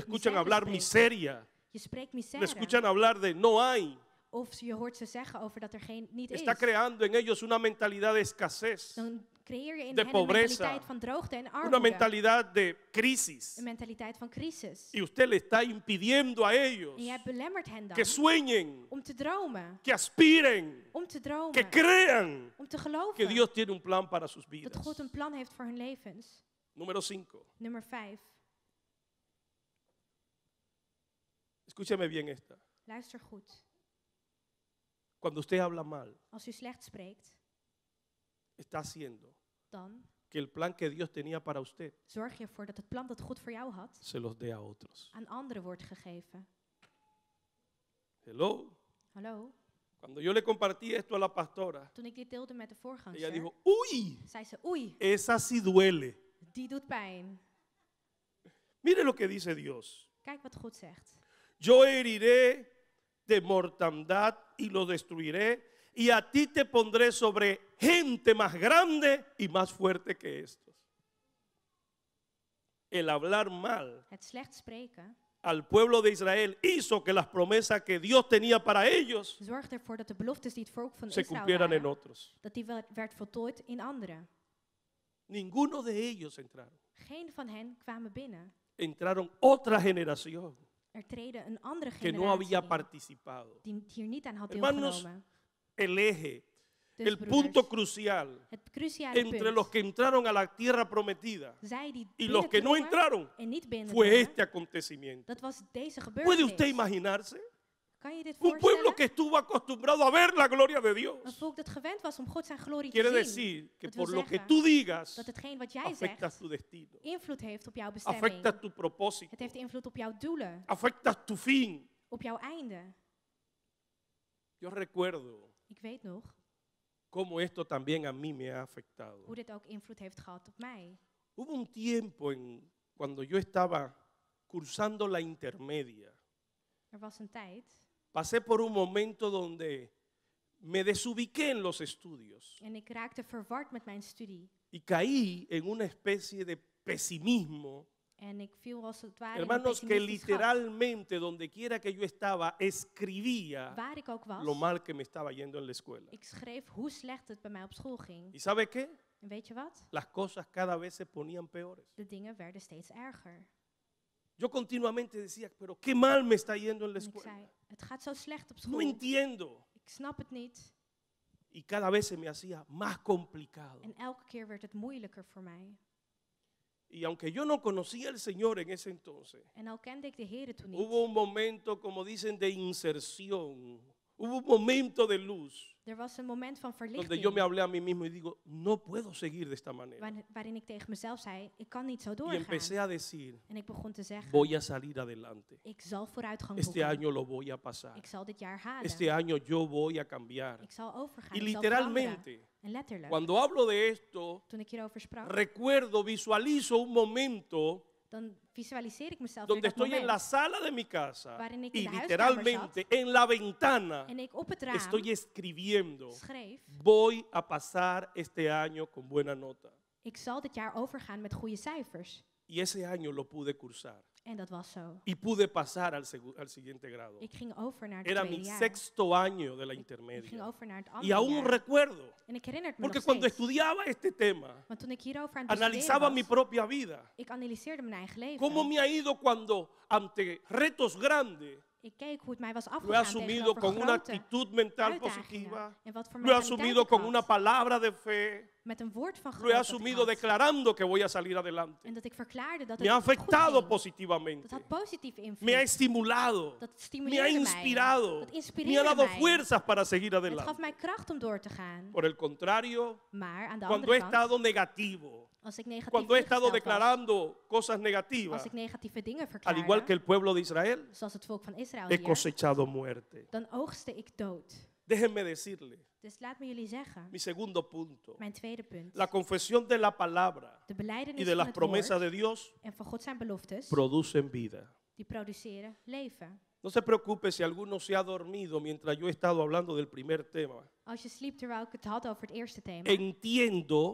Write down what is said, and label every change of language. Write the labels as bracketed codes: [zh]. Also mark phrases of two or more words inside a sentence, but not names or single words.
[es] le escuchan [nl] misère [es] hablar [nl] spreekt, [es] miseria, [nl] je spreekt [es] le [nl] misère, [es] escuchan hablar de no hay, [nl] of je hoort ze zeggen over dat er niet [es] está [nl] is, [es] creando en ellos una mentalidad de escasez, [nl] dan creëer je in [es] de [nl] hen [es] pobreza, [nl] een mentaliteit van droogte en [es] una [nl] armoede, [es] mentalidad de crisis. [nl] een mentaliteit van crisis. [es] Y usted le está impidiendo a ellos [nl] En jij belemmert hen dan [es] que sueñen, [nl] om te dromen, [es] que aspiren, [nl] om te dromen, [es] que crean [nl] om te [es] que [nl] geloven [es] Dios tiene un plan para sus [nl] dat [es] vidas. [nl] God een plan heeft voor hun levens. [es] Número 5. [nl] Nummer 5. [es] Escúcheme bien esta. [nl] Luister goed. [es] Cuando usted habla mal, [nl] Als u slecht spreekt, [es] está haciendo [nl] dan [es] que el plan que Dios tenía para usted [nl] zorg je ervoor dat het plan dat God voor jou had [es] se los dé a otros. [nl] aan anderen wordt gegeven. [en] Hello. [nl] Hallo? [es] Cuando yo le compartí esto a la pastora, [nl] Toen ik dit deelde met de [es] ella [nl] voorganger, [es] dijo, uy, [nl] zei ze, oei, [es] esa sí duele. [nl] die doet pijn. [es] Mire lo que dice Dios. [nl] Kijk wat God zegt. [es] Yo heriré de mortandad y lo destruiré y a ti te pondré sobre gente más grande y más fuerte que estos. El hablar mal [nl] Het slecht spreken [es] al pueblo de Israel hizo que las promesas que Dios tenía para ellos [nl] zorgde ervoor dat de beloftes die het volk van [es] se [nl] Israël [es] cumplieran en [nl] waren, [es] otros. [nl] dat die werd voltooid in anderen. [es] Ninguno de ellos entraron. [nl] Geen van hen kwamen binnen. [es] Entraron otra generación [nl] Er treden een andere [es] que no había [nl] generatie in, [es] participado. [nl] die hier niet aan had [es] Hermanos, [nl] deelgenomen. [es] el eje, [nl] Dus [es] el [nl] broeders, [es] punto crucial [nl] het cruciale [es] entre [nl] punt, [es] los que entraron a la tierra prometida [nl] zij die [es] y los que no [nl] binnendrongen [es] entraron [nl] en niet [es] fue [nl] binnendrongen, [es] este acontecimiento. [nl] dat was deze [es] ¿Puede usted [nl] gebeurtenis. [es] imaginarse? [nl] Kan je dit [es] Un pueblo [nl] voorstellen? [es] que estuvo acostumbrado a ver la gloria de [nl] Een [es] Dios. [nl] volk dat gewend was om God zijn glorie [es] Quiere [nl] te zien. [es] decir que [nl] Dat wil [es] por lo que [nl] zeggen [es] tú digas, [nl] dat hetgeen wat jij [es] afectas [nl] zegt [es] tu destino, [nl] invloed heeft op jouw bestemming. [es] afectas tu propósito, [nl] Het heeft invloed op jouw doelen, [es] afectas tu fin. [nl] op jouw einde. [es] Yo recuerdo [nl] Ik weet nog [es] cómo esto también a mí me ha afectado. [nl] hoe dit ook invloed heeft gehad op mij. [es] Hubo un tiempo cuando yo estaba cursando la intermedia. [nl] Er was een tijd [es] Pasé por un momento donde me desubiqué en los estudios [nl] en ik raakte verward met mijn studie. [es] y caí en una especie de pesimismo. [nl] En ik viel als het ware in een [es] Hermanos, que [nl] pessimistisch gat. [es] literalmente donde quiera que yo estaba, escribía [nl] Waar ik ook was, [es] lo mal que me estaba yendo en la escuela. [nl] ik schreef hoe slecht het bij mij op school ging. [es] ¿Y sabe qué? [nl] En weet je wat? [es] Las cosas cada vez se ponían peores. [nl] De dingen werden steeds erger. [es] Yo continuamente decía, pero qué mal me está yendo en la [nl] En ik [es] escuela. [nl] zei, het gaat zo slecht op [es] No [nl] school. [es] entiendo. [nl] Ik snap het niet. [es] Y cada vez se me hacía más complicado. [nl] En elke keer werd het moeilijker voor mij. [es] Y aunque yo no conocía al Señor en ese entonces, [nl] En al kende ik de Heere toen niet. [es] hubo un momento, como dicen, de inserción. Hubo un momento de luz [nl] Er was een moment van [es] donde yo [nl] verlichting. [es] me hablé a mí mismo y digo, no puedo seguir de esta manera. [nl] Waarin ik tegen mezelf zei, ik kan niet zo [es] Y [nl] doorgaan. [es] empecé a decir, [nl] En ik begon te zeggen, [es] voy a salir adelante. [nl] ik zal vooruitgang [es] Este [nl] boeken. [es] año lo voy a pasar. [nl] Ik zal dit jaar halen. [es] Este año yo voy a cambiar. [nl] Ik zal overgaan. [es] Y [nl] Ik zal veranderen. [es] literalmente, [nl] En letterlijk, [es] cuando hablo de esto, [nl] toen ik hierover sprak, [es] recuerdo, visualizo un momento [nl] dan visualiseer ik mezelf weer [es] donde [nl] dat [es] estoy en la [nl] moment. [es] sala de mi casa [nl] Waarin ik [es] y [nl] in de [es] literalmente en la ventana [nl] En ik op het raam [es] estoy escribiendo, [nl] schreef, [es] voy a pasar este año con buena nota. [nl] ik zal dit jaar overgaan met goede cijfers. [es] Y ese año lo pude cursar [nl] En dat was zo. [es] y pude pasar al siguiente grado. [nl] Ik ging over naar het [es] Era [nl] tweede [es] mi [nl] jaar. [es] sexto año de la [nl] Ik ging [es] intermedia. [nl] over naar het [es] Y [nl] andere [es] aún [nl] jaar. [es] recuerdo, [nl] En ik herinner het me [es] porque [nl] nog [es] cuando [nl] steeds. [es] estudiaba este tema, [nl] Want toen ik hierover aan het [es] analizaba [nl] bestuderen [es] mi [nl] was, [es] propia vida. [nl] ik analyseerde mijn eigen leven. [es] ¿Cómo me ha ido cuando ante retos grandes [nl] Ik keek hoe het mij was [es] lo he [nl] afgegaan [es] asumido [nl] tegenover [es] con una [nl] grote [es] actitud mental [nl] uitdagingen. [es] positiva? [nl] En wat voor [es] Lo he [nl] mentaliteit [es] asumido [nl] ik [es] con [nl] had. [es] una palabra de fe. [nl] Met een woord van [es] Lo he [nl] geloof dat ik [es] asumido [nl] had. [es] declarando que voy a salir adelante. [nl] En dat ik verklaarde dat [es] Me ha [nl] het goed [es] afectado [nl] ging. Dat [es] positivamente. [nl] had positieve invloed. [es] Me ha estimulado. [nl] Dat [es] Me ha [nl] stimuleerde mij. [es] inspirado. [nl] Dat [es] Me ha [nl] inspireerde [es] dado [nl] mij. [es] fuerzas para seguir [nl] Het gaf [es] adelante. [nl] mij kracht om door te gaan. [es] Por el contrario, [nl] Maar aan de [es] cuando he [nl] andere kant, [es] estado negativo, [nl] als ik negatief [es] cuando he estado [nl] ingesteld was, [es] declarando cosas negativas, [nl] als ik negatieve dingen [es] al [nl] verklaarde, [es] igual que el pueblo de Israel, [nl] zoals het volk van Israël [es] he [nl] hier, [es] cosechado muerte. [nl] dan oogste ik dood. [es] Déjenme decirle, [nl] Dus laat me jullie zeggen, [es] mi segundo punto, [nl] mijn tweede punt. [es] la confesión de la palabra [nl] De [es] y [nl] belijdenis [es] de [nl] van [es] las [nl] het [es] promesas [nl] woord [es] de Dios [nl] en van God zijn beloftes, [es] producen vida. [nl] die produceren leven. [es] No se preocupe si alguno se ha dormido mientras yo he estado hablando del primer tema. [nl] Als je sliep terwijl ik het had over het eerste thema, [es] Entiendo